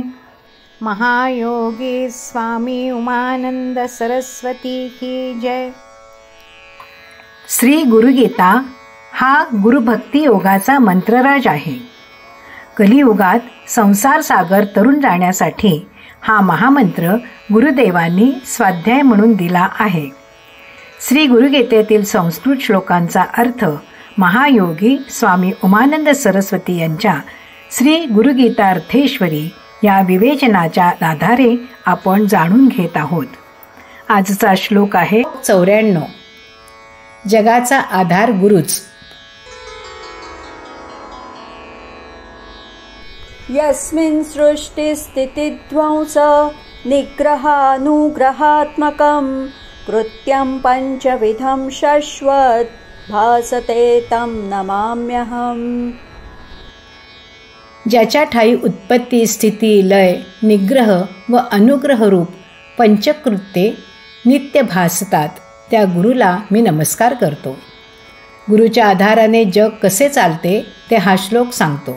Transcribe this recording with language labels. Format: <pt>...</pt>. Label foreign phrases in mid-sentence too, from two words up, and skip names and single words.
<hi>महायोगी स्वामी उमानंद सरस्वती की जय.</hi> <mr>श्री गुरुगीता हा गुरुभक्ती योगाचा मंत्रराज आहे. कलियुगात संसार सागर तरुण जाण्यासाठी हा महामंत्र गुरुदेवांनी स्वाध्याय म्हणून दिला आहे. श्री गुरुगीतेतील संस्कृत श्लोकांचा अर्थ महायोगी स्वामी उमानंद सरस्वती यांच्या श्री गुरुगीतार्थेश्वरी या विवेचनाच्या आधारे आपण जाणून घेत आहोत. आजचा श्लोक आहे 94. जगाचा आधार गुरुच.</mr> <sa>यस्मिन् सृष्टिस्थितिध्वंस निग्रहानुग्रहात्मकं कृत्यं पंचविधं शश्वत् भासते तं नमाम्यहम्.</sa> <mr>ज्याच्या ठाई उत्पत्ती, स्थिती, लय, निग्रह व अनुग्रह रूप पंचकृत्ये नित्य भासतात त्या गुरुला मी नमस्कार करतो. गुरुच्या आधाराने जग कसे चालते ते हा श्लोक सांगतो.</mr>